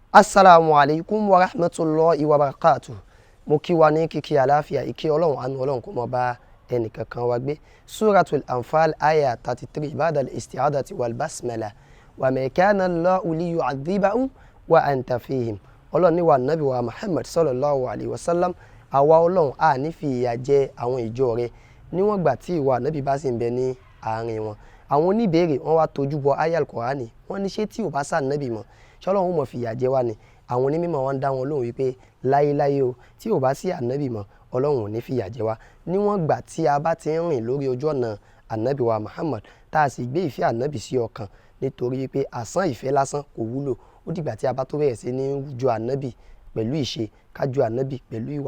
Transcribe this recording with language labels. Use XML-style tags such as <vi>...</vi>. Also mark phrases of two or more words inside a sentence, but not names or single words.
<ar>السلام عليكم ورحمة الله وبركاته.</ar> <yo>Mo kí wa ní kíkí àlàáfíà ìkí Ọlọ́run àánú Ọlọ́run kó má bá ẹnì kankan wa gbé.</yo> <ar>سورة الأنفال آية 33 بعد الاستعاذة والبسملة وما كان الله ليعذبهم وأنت فيهم.</ar> <yo>Ọlọ́run ní wa Nabi wa Muhammad</yo> <ar>صلى الله عليه وسلم</ar> <yo>àwa Ọlọ́run a ní fi ìyà jẹ àwọn ìjọ rẹ̀ níwọ̀n gbà tí ìwà Nabi bá sì ń bẹ ní àárín wọn. Àwọn oníbèrè wọ́n wá tójú bọ</yo> <ar>آية القرآن</ar> <yo>wọ́n ní ṣé tí ò bá sá Nabi mọ́ ṣọ́lọ́run mọ̀ fìyà jẹ wá ni. Àwọn onímọ̀ wọn dá wọn lóhùn wípé láyéláyé o tí ò bá sí ànábì mọ́ Ọlọ́run ò ní fìyà jẹ wá níwọ̀n gbà tí a bá ti ń rìn lórí ojú ọ̀nà ànábì wa Muhammad tá a sì gbé ìfẹ́ ànábì sí ọkàn nítorí wípé àsán ìfẹ́ lásán kò wúlò ó dìgbà tí a bá tó bẹ̀rẹ̀ sí ní ju ànábì pẹ̀lú ìṣe ká ju ànábì pẹ̀lú ìwà.</yo>